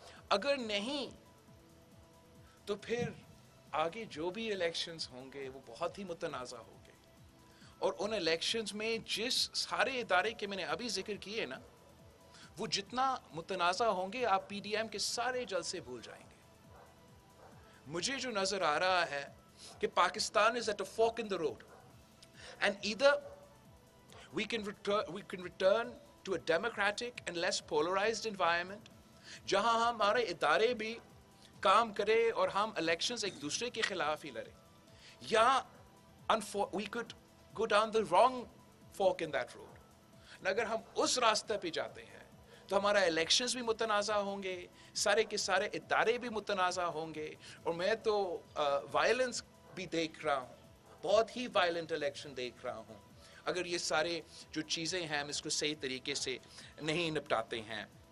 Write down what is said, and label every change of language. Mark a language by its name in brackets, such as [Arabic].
[Urdu] اگر نہیں تو پھر آگے جو بھی الیکشنز ہوں گے وہ بہت ہی متنازع ہوں گے، اور ان الیکشنز میں جس سارے ادارے کے میں نے ابھی ذکر کیے نا، وہ جتنا متنازع ہوں گے آپ پی ڈی ایم کے سارے جلسے بھول جائیں گے. مجھے جو نظر آ رہا ہے کہ [English] Pakistan is at a fork in the road, and either we can return to a democratic and less polarized environment [Urdu] جہاں ہمارے ادارے بھی کام کرے اور ہم الیکشنز ایک دوسرے کے خلاف ہی لڑیں، [English] یا we could go down the wrong fork in that road. [Urdu] اگر ہم اس راستے پہ جاتے ہیں تو ہمارا الیکشنز بھی متنازع ہوں گے، سارے کے سارے ادارے بھی متنازع ہوں گے، اور میں تو وائلنس بھی دیکھ رہا ہوں، بہت ہی وائلنٹ الیکشن دیکھ رہا ہوں اگر یہ سارے جو چیزیں ہیں ہم اس کو صحیح طریقے سے نہیں نپٹاتے ہیں.